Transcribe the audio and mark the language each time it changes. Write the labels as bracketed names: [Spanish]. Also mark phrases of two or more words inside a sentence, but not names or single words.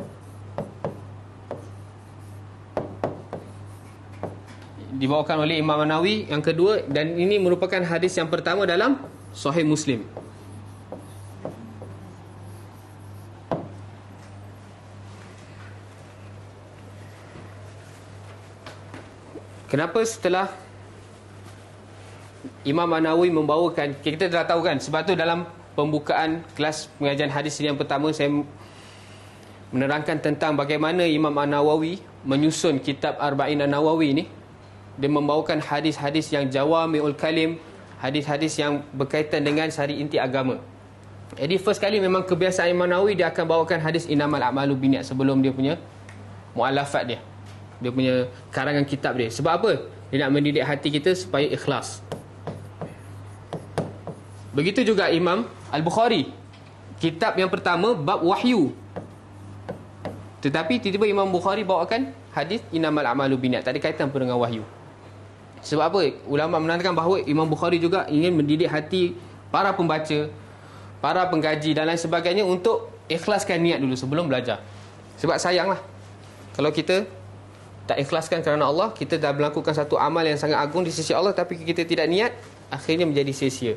[Malay] Dibawakan oleh Imam An-Nawawi yang kedua, dan ini merupakan hadis yang pertama dalam Sahih Muslim. Kenapa setelah Imam An-Nawawi membawakan, kita dah tahu kan, sebab tu dalam pembukaan kelas pengajian hadis yang pertama saya menerangkan tentang bagaimana Imam An-Nawawi menyusun kitab Arba'in An-Nawawi ni. Dia membawakan hadis-hadis yang [Arabic] جوامع الكلم, [Malay] hadis-hadis yang berkaitan dengan sari inti agama. Jadi first kali memang kebiasaan Imam Nawawi, dia akan bawakan hadis [Arabic] إنما الأعمال بالنيات [Malay] sebelum dia punya mu'allafat dia. Dia punya karangan kitab dia. Sebab apa? Dia nak mendidik hati kita supaya ikhlas. Begitu juga Imam Al-Bukhari. Kitab yang pertama bab wahyu. Tetapi tiba-tiba Imam Bukhari bawakan hadis [Arabic] إنما الأعمال بالنيات. [Malay] Tak ada kaitan pun dengan wahyu. Sebab apa? Ulama menerangkan bahawa Imam Bukhari juga ingin mendidik hati para pembaca, para pengkaji dan lain sebagainya untuk ikhlaskan niat dulu sebelum belajar. Sebab sayanglah kalau kita tak ikhlaskan kerana Allah, kita dah melakukan satu amal yang sangat agung di sisi Allah, tapi kita tidak niat, akhirnya menjadi sia-sia.